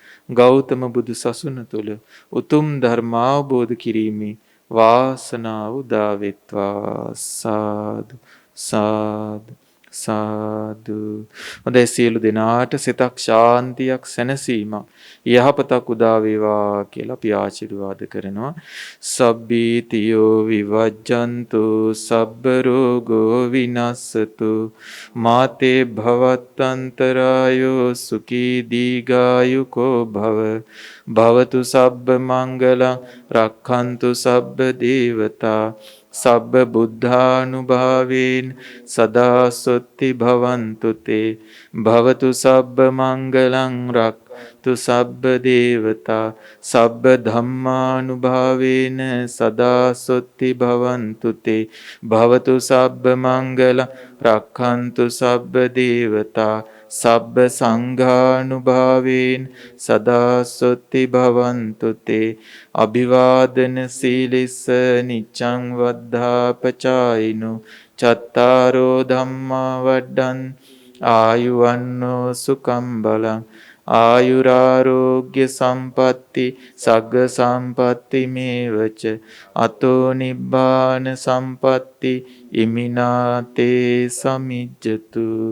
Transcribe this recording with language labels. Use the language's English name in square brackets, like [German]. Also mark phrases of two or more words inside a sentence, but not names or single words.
[Sinhala] ගෞතම බුදු සසුන තුළ උතුම් ධර්මාවබෝධ කිරීමේ වාසනාව උදා වෙත්වා. [Pali] සාදු සාදු සාදු. [Sinhala] හොඳයි, සියලු දෙනාට සිතක් ශාන්තියක් සැනසීමක් යහපතක් උදා වේවා කියලා අපි ආශිර්වාද කරනවා. [Pali] සබ්බීතියෝ විවජ්ජන්තු සබ්බ රෝගෝ විනස්සතු මාතේ භවත්තන්තරායෝ සුඛී දීඝායුකෝ භව භවතු සබ්බ මංගලං රක්ඛන්තු සබ්බ දේවතා සබ්බ බුද්ධානුභාවේන සදා සොත්ති භවන්තු තේ භවතු සබ්බ මංගලං රක්ඛතු සබ්බ දේවතා සබ්බ ධම්මානුභාවේන සදා සොත්ති භවන්තු තේ භවතු සබ්බ මංගලං රක්ඛන්තු සබ්බ දේවතා සබ්බ සංඝානුභාවේන සදා සොත්ති භවන්තු තේ අභිවාදන සීලිස්ස නිච්ඡං වද්ධාපචායිනෝ චත්තාරෝ ධම්මා වඩ්ඩන් ආයුවන්නෝ සුඛං බලං ආයුරාරෝග්‍ය සම්පatti සග්ග සම්පatti මේවච අතෝ නිබ්බාන සම්පatti ඉමිනාතේ සමිජ්ජතු.